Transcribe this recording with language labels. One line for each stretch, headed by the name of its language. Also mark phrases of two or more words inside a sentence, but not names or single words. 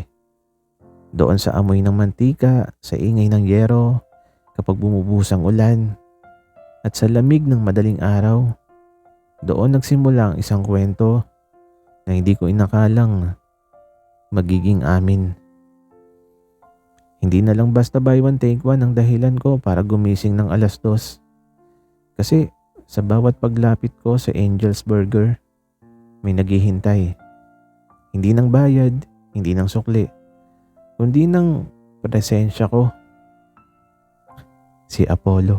Filipino: Doon sa amoy ng mantika, sa ingay ng yero, kapag bumubuhos ang ulan, at sa lamig ng madaling araw, doon nagsimula ang isang kwento na hindi ko inakalang magiging amin. Hindi na lang basta
English: buy one take one
Filipino: ang dahilan ko para gumising ng 2:00. Kasi sa bawat paglapit ko sa Angel's Burger, may naghihintay. Hindi ng bayad, hindi ng sukli, kundi ng presensya ko. Si Apollo.